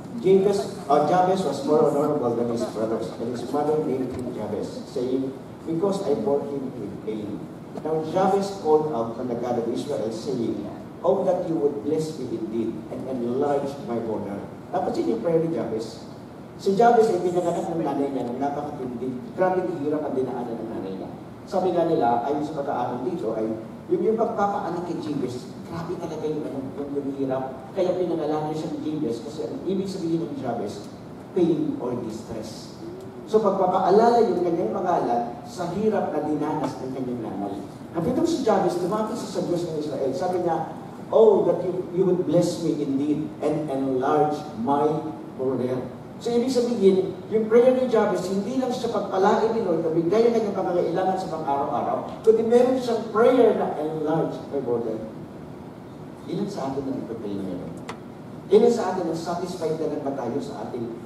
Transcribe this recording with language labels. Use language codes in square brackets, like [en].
[en] Jabez was more honorable than his brothers, and his mother named him Jabez, saying, because I bore him with pain. Now Jabez called out from the God of Israel, saying, oh, that you would bless me indeed, and enlarge my border. [tl] Napansin yung prayer ni Jabez. Si Jabez ay pinanganak ng nanay niya ng napakatindi. Grabe hirap ang dinaanan ng nanay niya. Sabi nga nila, ayon sa pag-aaral dito, ay yung pagpapaanak kay Jabez, grabe talaga yung hirap. Kaya pinangalan niya siya ng Jabez kasi ang ibig sabihin ng Jabez, [en] pain or distress. [tl] So pagpapaalala yung kanyang pangalan sa hirap na dinanas ng kanyang nanay. At itong si Jabez, lumapit sa Diyos ng Israel. Sabi niya, [en] oh, that you would bless me indeed and enlarge my border. [tl] So, ibig sabihin, yung prayer ni Jabez, hindi lang siya pagpalain ni Lord, nabigay ang kanyang pangangailangan sa pang-araw-araw, kundi meron siyang prayer na [en] enlarge my border. [tl] Ilan sa atin ang ipapray na meron? Ilan sa atin ang satisfied na ba tayo sa ating